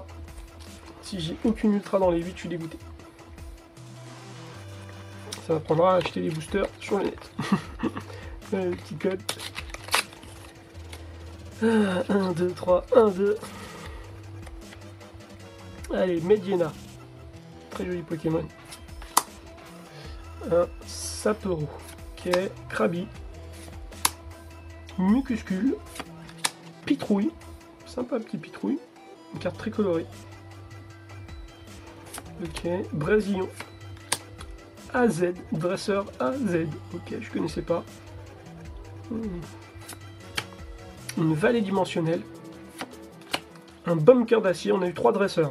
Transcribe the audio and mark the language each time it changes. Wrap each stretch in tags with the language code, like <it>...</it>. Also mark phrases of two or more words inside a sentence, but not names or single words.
<fr>Si j'ai aucune ultra dans les 8, je suis dégoûté. Ça m'apprendra à acheter des boosters sur le net. Le petit code. 1, 2, 3, 1, 2. Allez, Mediena. Très joli Pokémon. Un Sapero. Ok, Krabi. Mucuscule. Pitrouille. Sympa petit Pitrouille. Une carte très colorée. Ok, Brésillon. AZ. Dresseur AZ. Ok, je connaissais pas. Une vallée dimensionnelle. Un bunker d'acier. On a eu 3 dresseurs.</fr>